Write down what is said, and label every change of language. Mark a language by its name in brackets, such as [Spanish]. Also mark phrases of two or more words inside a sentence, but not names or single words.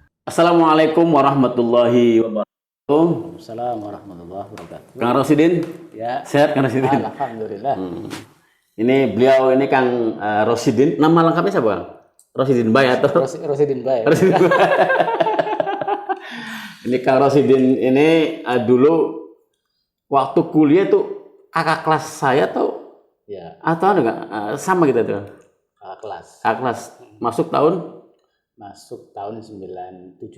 [Arabic] السلام عليكم ورحمة الله وبركاته. السلام عليكم ورحمة الله وبركاته. [Indonesian] Kang Rosidin, Ya, sehat Kang Rosidin? alhamdulillah. Ini beliau ini Kang Rosidin. Nama lengkapnya siapa, Kang? Rosidin Bay atau Rosidin Bay. Rosidin Bay? Ini Kang Rosidin ini dulu waktu kuliah tuh kakak kelas saya tuh Ya, atau ada nggak sama gitu tuh? kakak kelas. Kakak kelas masuk tahun? Masuk tahun 97.